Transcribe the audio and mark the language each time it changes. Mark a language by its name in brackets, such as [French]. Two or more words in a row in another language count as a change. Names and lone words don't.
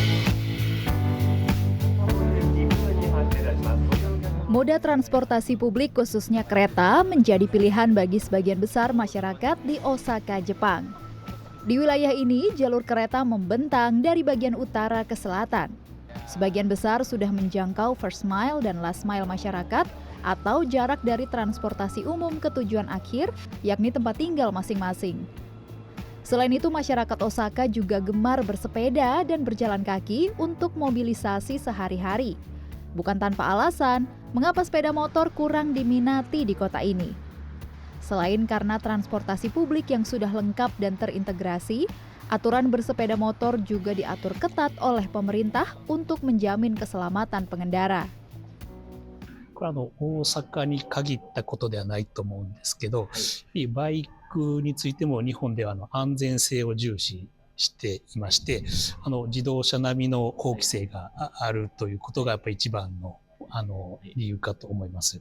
[Indonesian] Moda transportasi publik khususnya kereta menjadi pilihan bagi sebagian besar masyarakat di Osaka, Jepang. Di wilayah ini, jalur kereta membentang dari bagian utara ke selatan. Sebagian besar sudah menjangkau [English] first mile [Indonesian] dan [English] last mile [Indonesian] masyarakat atau jarak dari transportasi umum ke tujuan akhir, yakni tempat tinggal masing-masing. Selain itu, masyarakat Osaka juga gemar bersepeda dan berjalan kaki untuk mobilisasi sehari-hari. Bukan tanpa alasan, mengapa sepeda motor kurang diminati di kota ini. Selain karena transportasi publik yang sudah lengkap dan terintegrasi, aturan bersepeda motor juga diatur ketat oleh pemerintah untuk menjamin keselamatan pengendara. [Japanese] これ大阪に限ったことではないと思うんですけど、バイクについても日本では安全性を重視していまして、自動車並みの法規制があるということがやっぱり一番の理由かと思います。